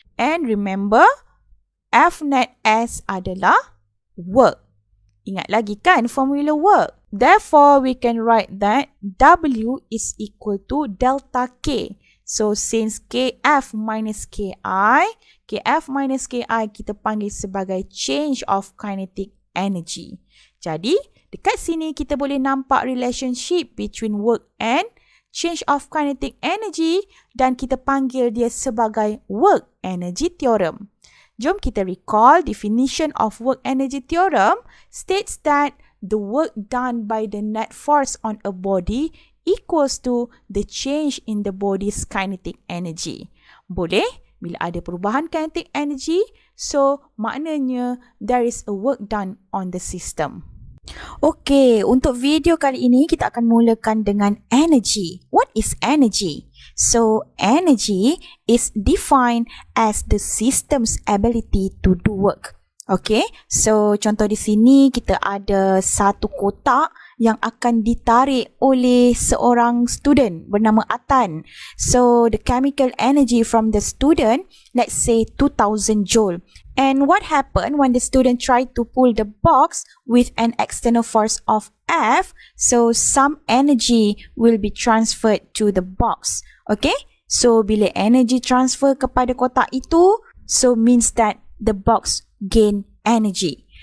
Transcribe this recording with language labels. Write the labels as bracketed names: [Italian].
[English] And remember, F net S adalah work. [Malay] Ingat lagi kan formula work? [English] Therefore, we can write that W is equal to delta K. So, since KF minus KI [Malay] kita panggil sebagai [English] change of kinetic energy. [Malay] Jadi, dekat sini kita boleh nampak [English] relationship between work and change of kinetic energy [Malay] dan kita panggil dia sebagai [English] work energy theorem. [Malay] Jom kita [English] recall definition of work energy theorem states that the work done by the net force on a body equals to the change in the body's kinetic energy. [Malay] Boleh? Bila ada perubahan [English] kinetic energy, so maknanya there is a work done on the system. [Malay] Okey, untuk video kali ini kita akan mulakan dengan energy. [English] What is energy? So, energy is defined as the system's ability to do work. [Malay] Okay, so contoh di sini kita ada satu kotak yang akan ditarik oleh seorang student bernama Atan. [English] So, the chemical energy from the student, let's say 2000 joule. And what happened when the student tried to pull the box with an external force of F? So, some energy will be transferred to the box. Okay, so [Malay] bila energy transfer kepada kotak itu, [English] so means that the box gain energy.